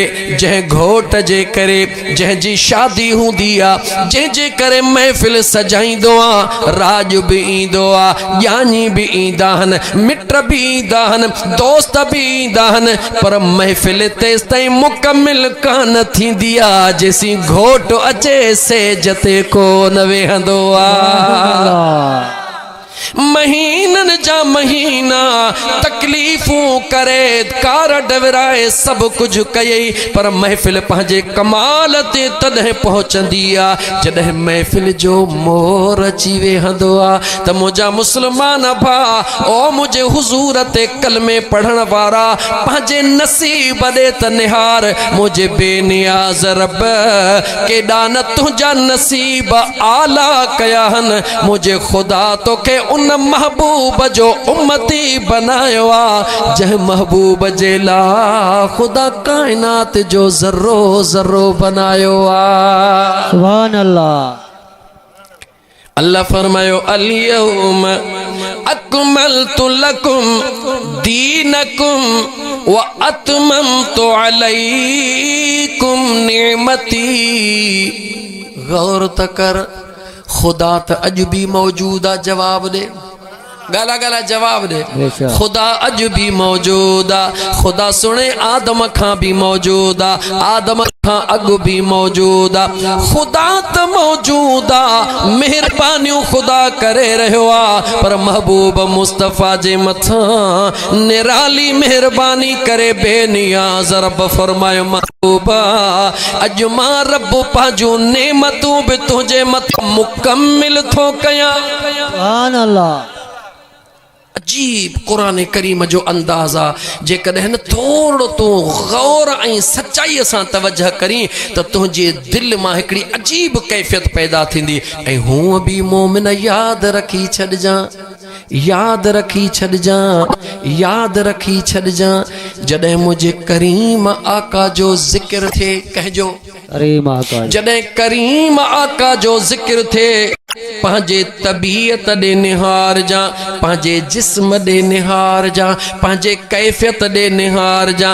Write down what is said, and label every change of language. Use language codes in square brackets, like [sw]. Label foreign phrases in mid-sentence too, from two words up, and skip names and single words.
[sd] जंहिं घोट जे करे जंहिंजी शादी हूंदी आ जंहिंजे करे महफ़िल सजाईंदो आ राज भी ईंदो आ ज्ञानी भी ईंदा आहिनि मिट भी ईंदा आहिनि दोस्त भी ईंदा आहिनि पर महफ़िल तेसि ताईं मुकम्मिल कान थींदी आ जेसी घोट अचे सेज ते कोन वेहंदो आ। महीनन जा महीना तकलीफूं करे कार डवराए सब कुछ कयई पर महफिल पंहिंजे कमाल ते तॾहिं पहुचंदी आ जॾहिं महफिल जो मोर अची वेहंदो आ त मुंहिंजा मुस्लमान भाउ ओ मुंहिंजे हुज़ूर ते कलमे पढ़ण वारा पंहिंजे नसीब ॾे त निहार मुंहिंजे बेनियाज़ रब केॾा न तुंहिंजा नसीब आला कया आहिनि मुंहिंजे ख़ुदा तोखे उन महबूब जो उम्मती बनायो आ जह महबूब जे ला खुदा कायनात जो जर्रो जर्रो बनायो आ। [ar] سبحان الله. [sd] अल्लाह फरमायो [ar] الْيَوْمَ أَكْمَلْتُ لَكُمْ دِينَكُمْ وَأَتْمَمْتُ عَلَيْكُمْ نِعْمَتِي. [sd] गौर तकर खुदा त अज भी मौजूदा जवाब दे गाला गाला जवाब दे खुदा अज भी मौजूदा खुदा सुने आदम खां भी मौजूदा आदम खां अग भी मौजूदा खुदा त मौजूदा मेहरबानियूं खुदा करे रहियो आ पर महबूब मुस्तफ़ा जे मथा निराली मेहरबानी करे बेनियाज़ रब फरमायो महबूबा अज मां रब पाजू नेमतूं भी तुझे मथा मुकम्मिल थो कया। [ar] سبحان الله. [sd] अजीब कुरान करीम जो अंदाज़ा जेकॾहिं थोड़ो तू गौर ऐं सच्चाई सां तवजह करी त तुंहिंजे दिल मां हिकिड़ी अजीब कैफ़ियत पैदा थींदी ऐं हूअं बि मोमिन यादि रखी छॾिजां याद रखी छॾजां, याद रखी छॾजां। जॾहिं मुझे करीम आका जो जिक्र थे, कहजो करीम आका, जॾहिं करीम आका जो जिक्र थे, पंहिंजे तबीयत ॾे निहार जा, पंहिंजे जिस्म ॾे निहार जा, पंहिंजे कैफ़ियत ॾे निहार जा।